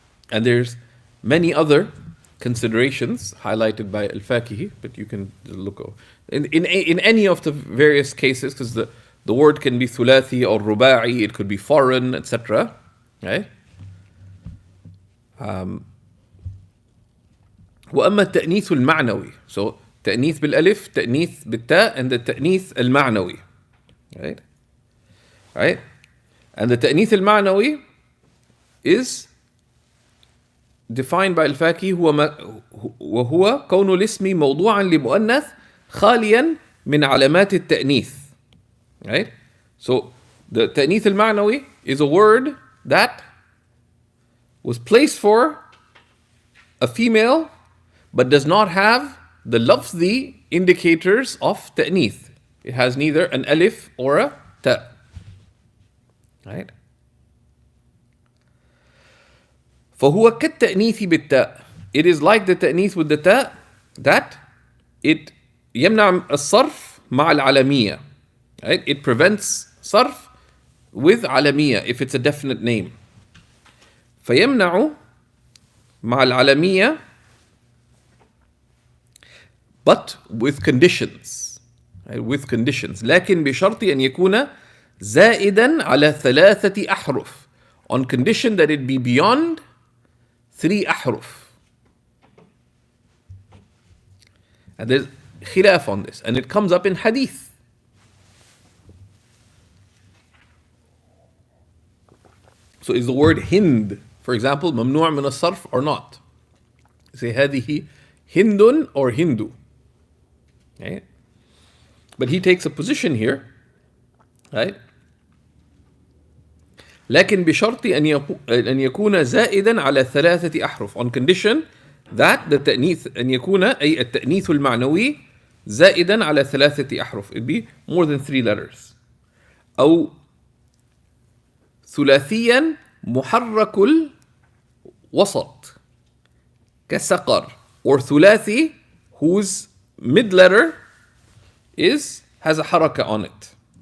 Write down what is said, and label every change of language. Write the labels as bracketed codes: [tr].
[en] And there's many other considerations highlighted by al-Fakihi, but you can look over. In any of the various cases, because the word can be thulathi or ruba'i, it could be foreign, etc. Right? [ar] وأما التأنيث المعنوي, [en] so [ar] تأنيث بالألف, تأنيث بالتاء, [en] and the [ar] تأنيث المعنوي, right? [en] Right? And the [ar] تأنيث المعنوي [en] is defined by al-Faki [ar] وهو كون الاسم موضوعا لمؤنث خاليا من علامات التأنيث. [en] Right? So the تأنيث المعنوي is a word that was placed for a female but does not have the lafzi indicators of تأنيث. It has neither an alif or a ta. Right? [ar] فهو كالتأنيث بالتاء. [en] It is like the تأنيث with the تاء that it [ar] يمنع الصرف مع العلمية. [en] Right? It prevents صرف with علمية if it's a definite name. [ar] فيمنع مع العلمية [en] but with conditions. Right? With conditions. [ar] لكن بشرط أن يكون زائدا على 3 أحرف. [en] On condition that it be beyond 3 أحرف. And there's khilaf on this, and it comes up in hadith. So is the word hind, for example, ممنوع من الصرف or not? Say هذه hindun or hindu. Okay? But he takes a position here, right? [ar] لكن بشرط أن يكون زائدا على 3 أحرف, [en] on condition that the [ar] تأنيث أن يكون أي التأنيث المعنوي زائدا على 3 أحرف. [en] It'd be more than 3 letters. [ar] أو ثلاثيا محرك الوسط كسقر, [en] or ثلاثي whose mid letter has a حركة on it.